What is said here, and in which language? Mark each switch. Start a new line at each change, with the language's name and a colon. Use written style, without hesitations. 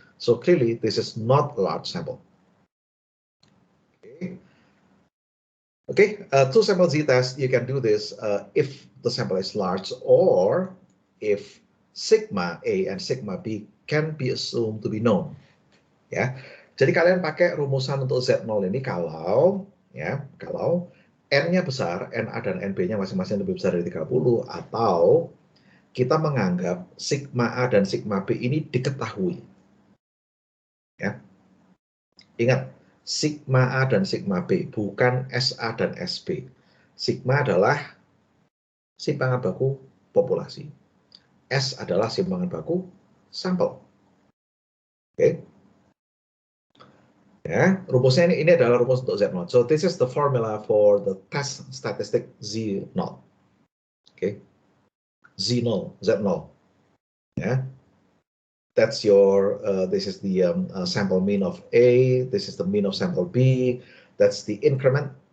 English: So clearly, this is not a large sample. Okay. Okay, two sample z-test, you can do this if the sample is large or if sigma A and sigma B can be assumed to be known.
Indonesian: Ya, jadi kalian pakai rumusan untuk Z0 ini kalau N-nya besar, NA dan NB-nya masing-masing lebih besar dari 30, atau kita menganggap sigma A dan sigma B ini diketahui. Ya. Ingat, sigma A dan sigma B, bukan SA dan SB. Sigma adalah simpangan baku populasi. S adalah simpangan baku sampel. Oke. Ya, rumusnya ini adalah rumus untuk Z0.
English: So this is the formula for the test statistic Z0. Okay. Z0, Z0. Yeah. That's your, this is the sample mean of A, this is the mean of sample B, that's the increment.